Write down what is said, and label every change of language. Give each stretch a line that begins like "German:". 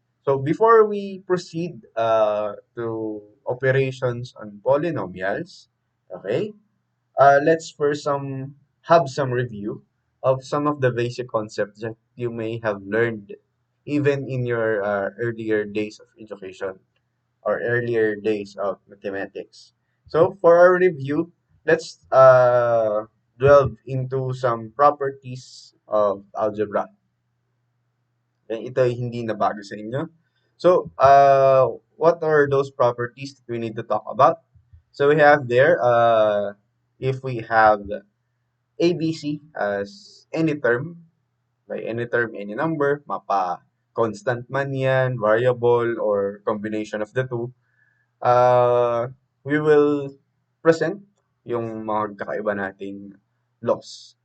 English: So before we proceed to operations on polynomials, okay, let's first have some review of some of the basic concepts that you may have learned even in your earlier days of education or earlier days of mathematics. So for our review, let's delve into some properties of algebra.
Filipino: Ito ay hindi na bago sa inyo.
English: So, what are those properties that we need to talk about? So we have there, if we have ABC as any term, by any term, any number, constant
Filipino: man yan,
English: variable, or combination of the two, we will present
Filipino: yung mga kakaiba nating
English: laws.